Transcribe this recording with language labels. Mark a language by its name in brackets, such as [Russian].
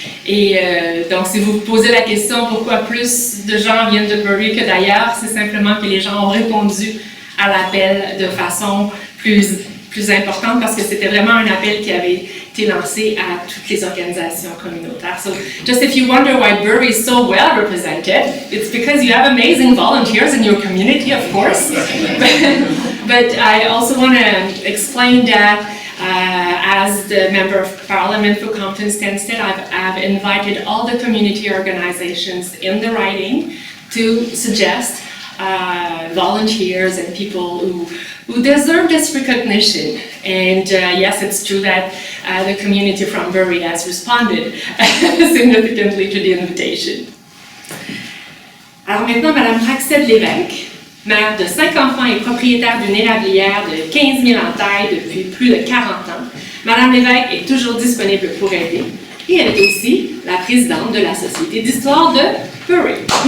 [French] Et donc, si vous vous posez la question pourquoi plus de gens viennent de Bury que d'ailleurs, c'est simplement que les gens ont répondu à l'appel de façon plus importante parce que c'était vraiment un appel qui avait été lancé à toutes les organisations communautaires. [English] So, just if you wonder why Bury is so well represented, it's because you have amazing volunteers in your community, of course. But I also want to explain that as the Member of Parliament for Compton-Stanstead, I've invited all the community organizations in the riding to suggest volunteers and people who deserve this recognition. And yes, it's true that the community from Bury has responded significantly to the invitation. [French] Alors maintenant, Madame Raxel Lévesque, mère de 5 enfants et propriétaire d'une érablière de 15 000 en taille depuis plus de 40 ans. Madame Lévesque est toujours disponible pour aider et elle est aussi la présidente de la Société d'histoire de Bury.